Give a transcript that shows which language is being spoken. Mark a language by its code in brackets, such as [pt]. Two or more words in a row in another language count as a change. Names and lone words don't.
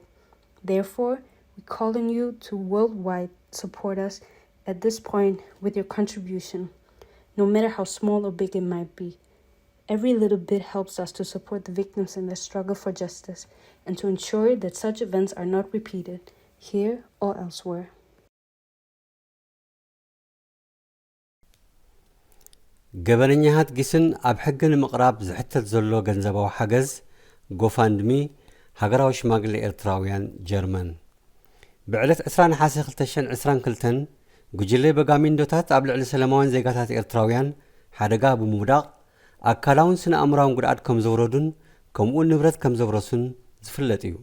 [en] Therefore, we call on you to worldwide support us at this point with your contribution, no matter how small or big it might be. Every little bit helps us to support the victims in their struggle for justice and to ensure that such events are not repeated, here or elsewhere. [ti] ገበነኛሃት ጊስን ኣብ ሕጊ ንምቕራብ ዝሕተት ዘሎ ገንዘባዊ ሓገዝ GoFundMe ሃገራዊ ሽማግሌ ኤርትራውያን ጀርመን ብዕለት 20 ነሓሴ 2022 ጉጅለ በጋሚንዶታት ኣብ ልዕሊ ሰላማውያን ዜጋታት ኤርትራውያን ሓደጋ ብምውዳቕ ኣካላውን ስነ ኣእምራውን ጉድኣት ከም ዘውረዱን ከምኡውን ንብረት ከም ዘብረሱን ዝፍለጥ እዩ።